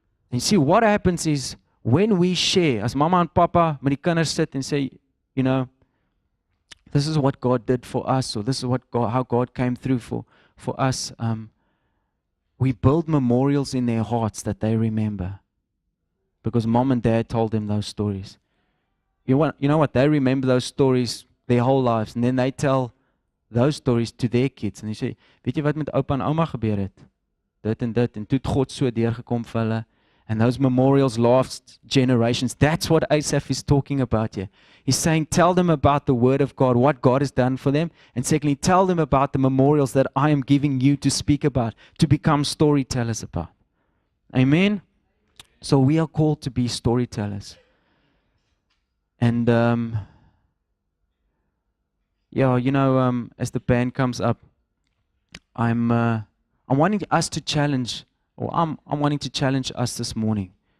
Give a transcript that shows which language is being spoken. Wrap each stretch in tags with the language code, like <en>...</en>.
<en>And you see, what happens is, when we share, as mama and papa</en> <af>met die kinders sit</af> <en>and say, you know, this is what God did for us, or this is what how God came through for us, we build memorials in their hearts that they remember. Because mom and dad told them those stories. You know what? They remember those stories their whole lives. And then they tell those stories to their kids.</en> <af>En jy sê, weet jy wat met oupa en ouma gebeur het? Dit en dit. En toe het God so deurgekom vir hulle.</af> <en>And those memorials last generations. That's what Asaph is talking about here. He's saying, tell them about the word of God, what God has done for them. And secondly, tell them about the memorials that I am giving you to speak about, to become storytellers about. Amen? So we are called to be storytellers. And yeah, you know, as the band comes up, I'm wanting us to challenge, or I'm wanting to challenge us this morning.</en>